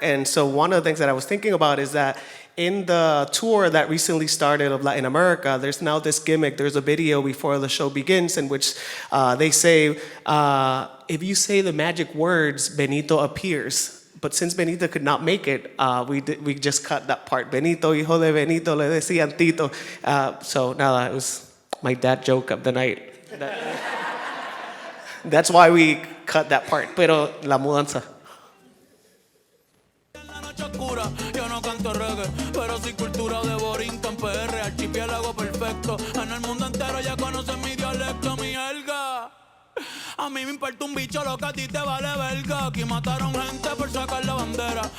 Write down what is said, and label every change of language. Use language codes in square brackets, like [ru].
[en] And so one of the things that I was thinking about is that in the tour that recently started of Latin America, there's now this gimmick. There's a video before the show begins in which they say, if you say the magic words, Benito appears. But since Benito could not make it, we just cut that part. [es] Benito, hijo de Benito, le decían Tito. [en] So nada, it was my dad joke of the night. That's why we cut that part. [es] Pero La Mudanza. Yo no canto reggae, pero sí cultura de Borinquen, PR, archipiélago perfecto. En el mundo entero ya conocen mi dialecto, mi jerga. A mí me importa un bicho lo que a ti te vale verga. Aquí mataron gente por sacar la bandera.